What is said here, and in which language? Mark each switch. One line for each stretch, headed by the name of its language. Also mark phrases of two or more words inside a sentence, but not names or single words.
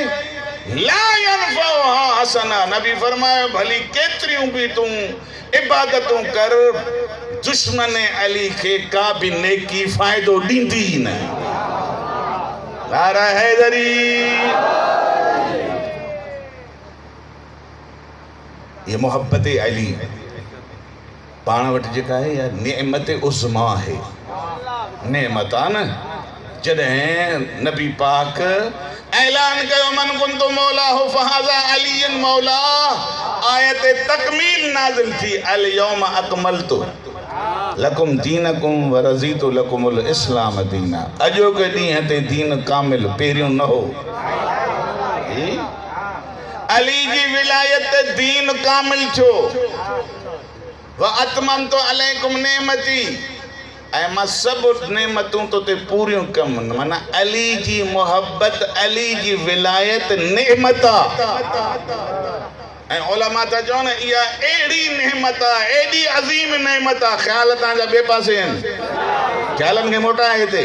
Arabic: لا ينفعها حسنة,
Sindhi: नबी फरमाया भली केतरियों भी तू इबादतों कर, दुश्मन अली के का भी नेकी फायदो दींदी ही नहीं। नारा हैदरी। ये मोहब्बत अली पाण वटि जेका है या नेमत उज़्मा है।
Arabic: नेमत आ न जॾहिं नबी पाक ऐलान कयो من كنت مولاه فهذا علي مولاه,
Sindhi: आयत तकमील नाज़िल थी
Arabic: اليوم أكملت لكم دينكم ورضيت لكم الإسلام دينا.
Sindhi: अजो के ॾींहं ते दीन कामिल पहिरियों न हो। अली जी विलायत दीन कामिल छो।
Arabic: وأتممت عليكم نعمتي,
Sindhi: ऐं मां सभु नेमतूं तो ते पूरियूं कम। माना अली जी मोहब्बत, अली जी विलायत नेमत आहे। ऐं उलमा था चवनि इहा अहिड़ी नेमत आहे, एॾी अज़ीम नेमत आहे। ख़्याल तव्हांजा ॿिए पासे आहिनि, ख़्यालनि खे मोटाए हिते।